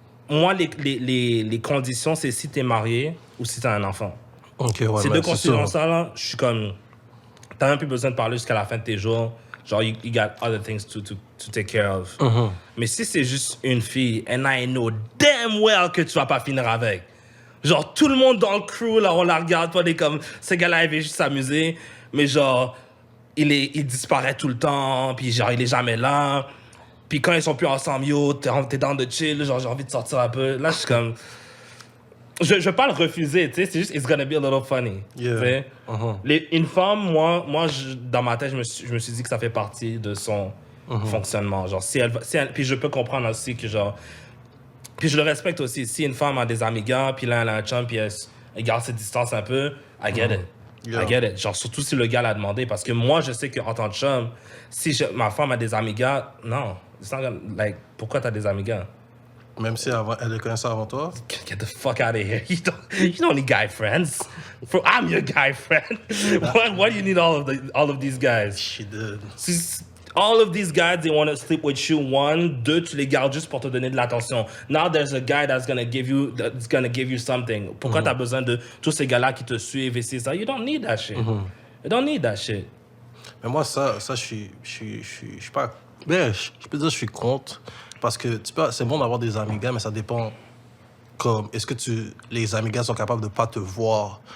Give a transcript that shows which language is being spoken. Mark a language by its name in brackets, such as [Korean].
[French] Moi, les conditions, c'est si t'es marié ou si t'as un enfant. Okay, ouais, Ces deux c'est sûr. conditions-là, je suis comme... T'as même plus besoin de parler jusqu'à la fin de tes jours. [English] Genre, you got other things to take care of. [French] Mais si c'est juste une fille, [English] and I know damn well [French] que tu vas pas finir avec. Genre, tout le monde dans le crew, là, on la regarde, toi, on est comme, ce gars-là, il veut juste s'amuser, mais genre, il disparaît tout le temps, puis genre, il est jamais là. Puis quand ils sont plus ensemble, yo, t'es dans de chill, genre, j'ai envie de sortir un peu. Là, je suis comme... Je vais pas le refuser, tu sais, c'est juste, [English] it's gonna be a little funny. Yeah. [French] Une femme, moi dans ma tête, je me suis dit que ça fait partie de son fonctionnement. Genre, si elle, puis je peux comprendre aussi que, genre... Puis je le respecte aussi. Si une femme a des amis gars, puis là, elle a un chum, puis elle garde ses distances un peu, [English] I get it. Yeah. I get it. [French] Genre, surtout si le gars l'a demandé. Parce que moi, je sais qu'en tant que chum, si ma femme a des amis gars, non. Like, pourquoi t'as des amis gars? Même si elle les connaissait avant toi? [English] Get the fuck out of here. You don't need guy friends. I'm your guy friend. Why do you need all of these guys? She did. All of these guys, they want to sleep with you. [French] One, deux, tu les gardes juste pour te donner de l'attention. [English] Now there's a guy that's gonna give you something. [French] Pourquoi t'as besoin de tous ces gars-là qui te suivent et c'est ça? [English] You don't need that shit. You don't need that shit. [French] Mais moi, ça, je suis pas... Ben, je peux dire que je suis contre. Parce que c'est bon d'avoir des amis gars, mais ça dépend... Comme, est-ce que les amis gars sont capables de pas te voir?